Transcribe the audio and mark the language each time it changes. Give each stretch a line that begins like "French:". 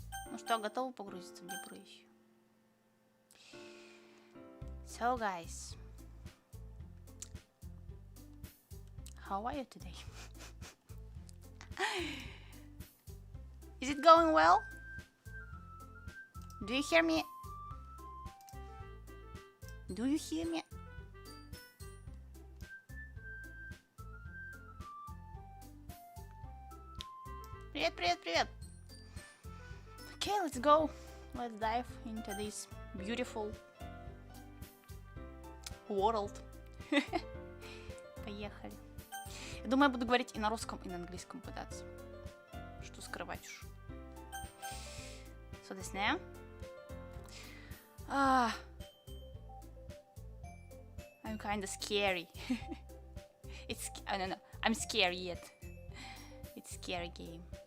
Russian: Ну что, готовы погрузиться в депрессию?
English: So, guys, how are you today? Is it going well? Do you hear me? Do you hear me?
Russian: Привет, привет, привет!
English: Okay, let's go. Let's dive into this beautiful world.
Russian: Поехали. Я думаю, я буду говорить и на русском, и на английском пытаться. Что скрывать уж.
English: So this now. I'm kind of scary. No, I'm scary yet. It's scary game.